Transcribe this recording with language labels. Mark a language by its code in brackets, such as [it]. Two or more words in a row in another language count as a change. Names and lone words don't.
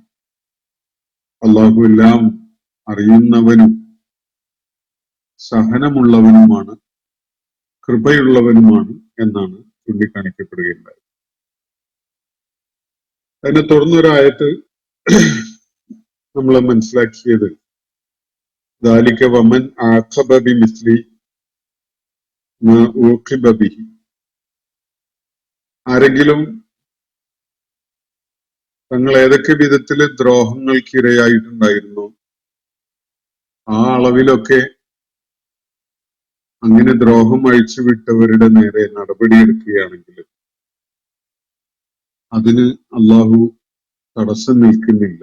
[ml] അള്ളാഹു എല്ലാം അറിയുന്നവനും സഹനമുള്ളവനുമാണ്, കൃപയുള്ളവനുമാണ് എന്നാണ് ചൂണ്ടിക്കാണിക്കപ്പെടുകയുണ്ടായത്. അതിനെ തുടർന്നൊരായത്ത് നമ്മൾ മനസ്സിലാക്കിയത് [ar] ذَلِكَ وَمَنْ عَاقَبَ بِمِثْلِ مَا عُوقِبَ بِهِ. [ml] ആരെങ്കിലും തങ്ങൾ ഏതൊക്കെ വിധത്തില് ദ്രോഹങ്ങൾക്കിരയായിട്ടുണ്ടായിരുന്നു ആ അളവിലൊക്കെ അങ്ങനെ ദ്രോഹം അഴിച്ചുവിട്ടവരുടെ നേരെ നടപടിയെടുക്കുകയാണെങ്കിൽ അതിന് അള്ളാഹു തടസ്സം നിൽക്കുന്നില്ല.